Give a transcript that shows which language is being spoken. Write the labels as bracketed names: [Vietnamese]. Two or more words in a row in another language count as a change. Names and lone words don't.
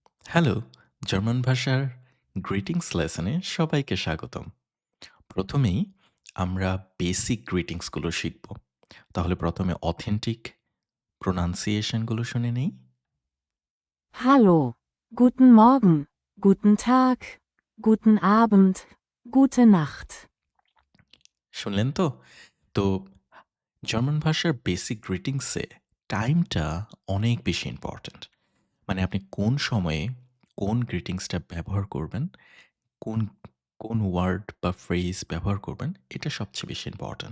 [Bangla] হ্যালো, জার্মান ভাষার [English] greetings lesson [Bangla] সবাইকে স্বাগতম। প্রথমেই আমরা [English] basic greetings [Bangla] শিখব। তাহলে প্রথমে [English] authentic pronunciations [Bangla] শুনে নেই। [German] Hallo, guten Morgen, guten Tag, guten Abend, gute Nacht. [Bangla] শুনলেন তো? তো জার্মান ভাষার [English] basic greetings [Bangla] টাইমটা অনেক বেশি ইম্পর্ট্যান্ট। মানে আপনি কোন সময়ে কোন গ্রিটিংসটা ব্যবহার করবেন, কোন কোন ওয়ার্ড বা ফ্রেজ ব্যবহার করবেন, এটা সবচেয়ে বেশি ইম্পর্ট্যান্ট।